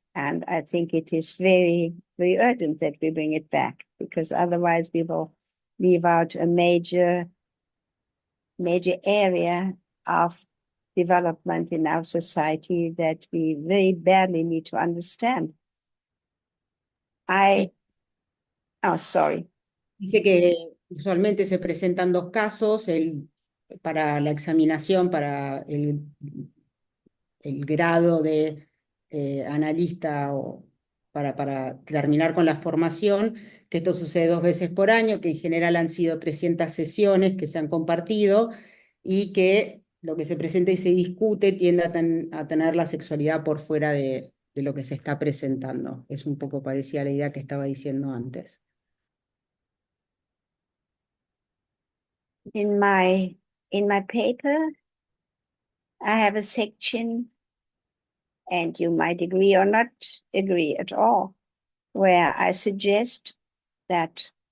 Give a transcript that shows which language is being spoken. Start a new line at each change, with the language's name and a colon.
English: And I think it is very, very urgent that we bring it back, because otherwise we will leave out a major area of development in our society that we very badly need to understand. Sorry.
Spanish: Dice que usualmente se presentan dos casos, para la examinación, para el grado de analista, o para terminar con la formación, que esto sucede 2 veces por año, que en general han sido 300 sesiones que se han compartido, y que lo que se presenta y se discute tiende a tener la sexualidad por fuera de lo que se está presentando. Es un poco parecida a la idea que estaba diciendo antes.
English: In my paper, I have a section and you might agree or not agree at all, where I suggest that